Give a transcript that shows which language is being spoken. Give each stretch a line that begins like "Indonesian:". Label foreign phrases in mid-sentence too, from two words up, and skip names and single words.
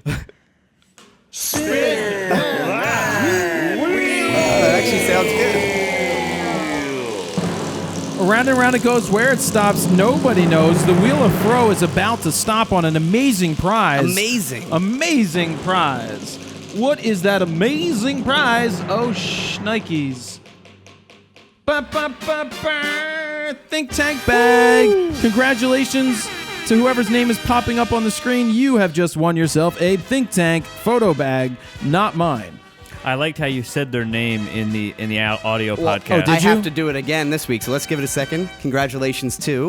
English: Spin that wheel. That actually sounds good. around and around it goes. Where it stops, nobody knows. The Wheel of FRO is about to stop on an amazing prize. Amazing prize. What is that amazing prize? Oh, shnikes. Ba-ba-ba-ba. Think Tank bag. Congratulations to whoever's name is popping up on the screen. You have just won yourself a Think Tank photo bag, not mine. I liked how you said their name in the audio Well, podcast. I Did you? have to do it again this week, so let's give it a second. Congratulations to